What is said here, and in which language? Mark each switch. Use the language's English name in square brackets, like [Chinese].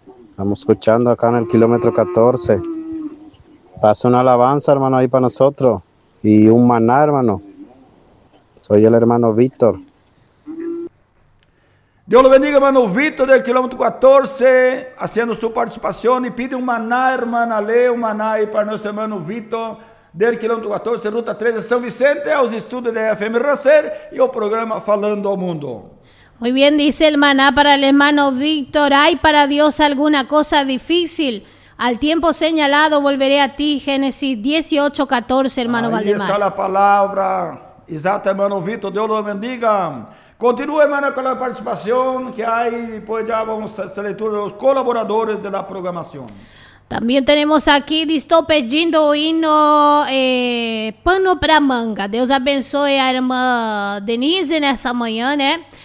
[Spanish] Estamos escuchando acá en el kilómetro 14. Pasa una alabanza, hermano, ahí para nosotros. Y un maná, hermano. Soy el hermano Víctor. Dios lo bendiga, hermano Víctor, del kilómetro 14, haciendo su participación. Y pide un maná, hermana, lee un maná ahí para nuestro hermano Víctor. [Portuguese] Del quilômetro 14, ruta 13, São Vicente, aos estudos da FM Racer e o programa Falando ao Mundo. [Spanish] Muy bien, dice el maná para el hermano Víctor. ¿Hay para Dios alguna cosa difícil? Al tiempo señalado volveré a ti, Génesis 18, 14, hermano Valdemar. Ahí está la palabra. Exato, hermano Víctor, Dios lo bendiga. Continúa, hermano, con la participación que hay. Después ya vamos a hacer lectura de los colaboradores de la programación. También tenemos aquí, [Portuguese] estou pedindo o hino Pano para Manga. Deus abençoe a irmã Denise nessa manhã, né?